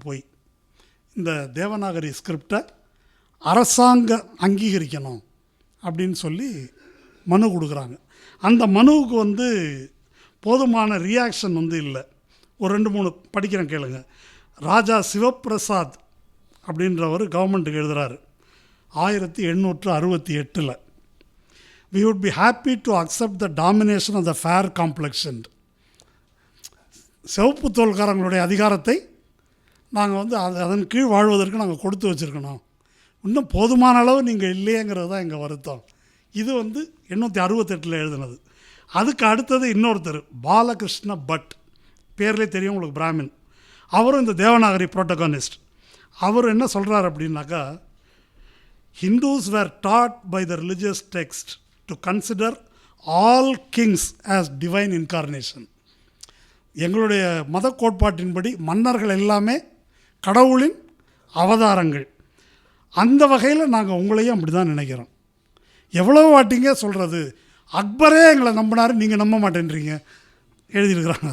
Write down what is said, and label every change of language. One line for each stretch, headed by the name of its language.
Tamil: போய் இந்த தேவநாகரி ஸ்கிரிப்டை அரசாங்கம் அங்கீகரிக்கணும் அப்படின்னு சொல்லி மனு கொடுக்குறாங்க. அந்த மனுவுக்கு போதுமான ரியாக்ஷன் இல்லை. ஒரு 2-3 படிக்கிறேன் கேளுங்க. ராஜா சிவபிரசாத் அப்படின்றவர் கவர்மெண்ட்டுக்கு எழுதுகிறாரு 1868.
English: We would be happy to accept the domination of the fair complexioned.
Tamil: சிவப்பு தோல்காரங்களுடைய அதிகாரத்தை நாங்கள் அதன் கீழ் வாழ்வதற்கு நாங்கள் கொடுத்து வச்சுருக்கணும். இன்னும் போதுமான அளவு நீங்கள் இல்லையேங்கிறது தான் எங்கள் வருத்தம். இது 868 எழுதுனது. அதுக்கு அடுத்தது இன்னொருத்தர் பாலகிருஷ்ண பட், பேர்லேயே தெரியும் உங்களுக்கு, பிராமின். அவரும் இந்த தேவநாகரி புரோட்டகனிஸ்ட். அவர் என்ன சொல்கிறார் அப்படின்னாக்கா,
English: Hindus were taught by the religious text to consider all kings as divine incarnation.
Tamil: எங்களுடைய மத கோட்பாட்டின்படி மன்னர்கள் எல்லாமே கடவுளின் அவதாரங்கள். அந்த வகையில் நாங்கள் உங்களையும் அப்படி தான் நினைக்கிறோம். எவ்வளோ வாட்டிங்க சொல்கிறது, அக்பரே எங்களை நம்பினார், நீங்கள் நம்ப மாட்டேன்றீங்க, எழுதியிருக்கிறாங்க.